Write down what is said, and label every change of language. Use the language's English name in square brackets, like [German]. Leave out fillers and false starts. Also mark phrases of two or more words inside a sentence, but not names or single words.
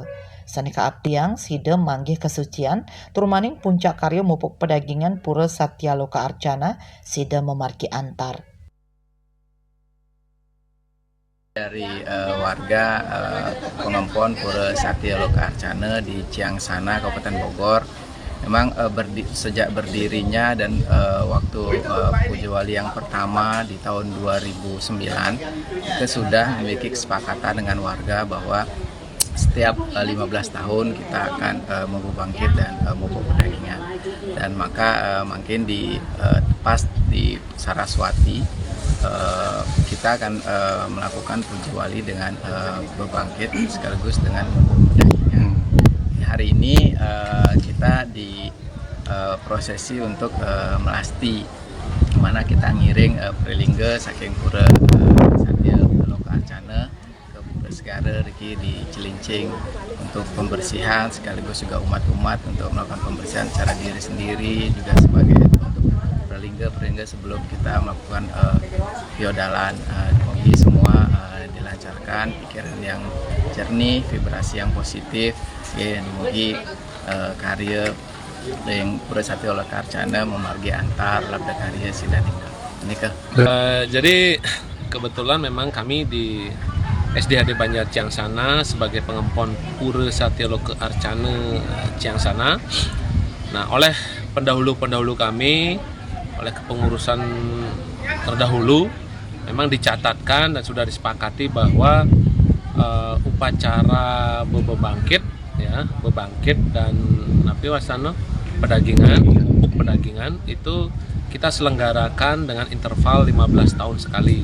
[Balinese] Sanika abdiang sida manggih kesucian tur maning puncak karya mupuk pedagingan Pura Satya Loka Arcana sida memargi antar. [Indonesian] Dari warga pengempon Pura Satya Loka Arcana di Ciang Sana, Kabupaten Bogor. Memang sejak berdirinya dan waktu Puja Wali yang pertama di tahun 2009, kita sudah memiliki kesepakatan dengan warga bahwa setiap 15 tahun kita akan membangkit dan mupuk pedagingan. Dan maka makin pas di Saraswati, kita akan melakukan puja wali dengan berbangkit sekaligus dengan pedagingan. Hari ini kita di prosesi untuk melasti, di mana kita [Balinese] ngiring prelingga saking [Indonesian] Pura Satya Loka Arcana ke Pura Segara Riki di Cilincing untuk pembersihan sekaligus juga umat-umat untuk melakukan pembersihan secara diri sendiri juga sebagai perlingga sebelum kita melakukan piodalan. Semoga semua dilancarkan, pikiran yang jernih, vibrasi yang positif, ya, semoga karya yang Pura Satya Loka Arcana [Balinese] memargi antar labda karya sidanika. [Indonesian] Jadi kebetulan memang kami di SDHD Banjar Ciang Sana sebagai pengempon Pura Satya Loka Arcana Ciang Sana. Nah, oleh pendahulu kami, oleh kepengurusan terdahulu memang dicatatkan dan sudah disepakati bahwa upacara bebangkit dan pupuk pedagingan itu kita selenggarakan dengan interval 15 tahun sekali.